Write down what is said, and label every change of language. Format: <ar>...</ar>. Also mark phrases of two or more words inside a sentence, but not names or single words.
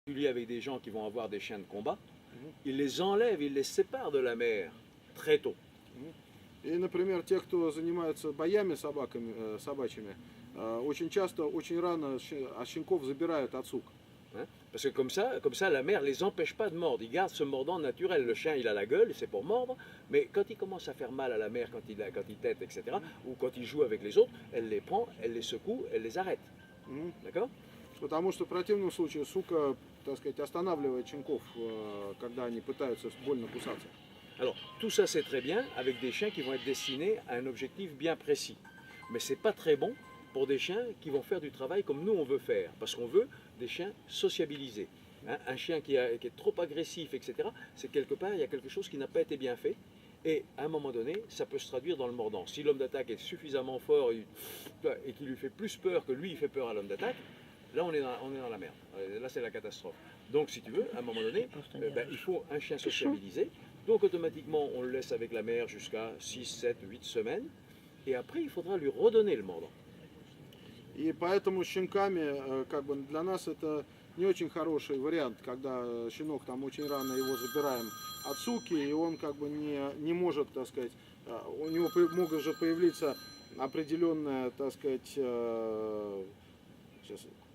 <fr>avec des gens qui vont avoir des chiens de combat, ils les enlèvent, ils les séparent de la mère très tôt.</fr> <ru>И, например, те, кто занимаются боями собачьими, очень часто, очень рано от щенков забирают от сук.</ru> <fr>Hein, parce que comme ça, la mère ne les empêche pas de mordre. Ils gardent ce mordant naturel. Le chien, il a la gueule, c'est pour mordre. Mais quand il commence à faire mal à la mère, quand il tète, etc., ou quand il joue avec les autres, elle les prend, elle les secoue, elle les arrête. D'accord?</fr> <ru>Потому что в противном случае сука, так сказать, останавливает щенков, когда они пытаются больно кусаться.</ru> <fr>Alors, tout ça c'est très bien avec des chiens qui vont être destinés à un objectif bien précis. Mais c'est pas très bon pour des chiens qui vont faire du travail comme nous on veut faire. Parce qu'on veut des chiens sociabilisés. Hein, un chien qui est trop agressif, etc., c'est quelque part, il y a quelque chose qui n'a pas été bien fait. Et à un moment donné, ça peut se traduire dans le mordant. Si l'homme d'attaque est suffisamment fort et qu'il lui fait plus peur que lui, il fait peur à l'homme d'attaque, là on est dans la merde. Là c'est la catastrophe. Donc si tu veux, à un moment donné, il faut un chien sociabilisé. Donc automatiquement, on le laisse avec la mère jusqu'à 6, 7, 8 semaines. Et après, il faudra lui redonner le mordant.</fr> <ru>И поэтому с щенками, как бы для нас это не очень хороший вариант, когда щенок там очень рано его забираем от суки, и он как бы не может, так сказать, у него могут же появиться определенная, так сказать, сейчас,</ru>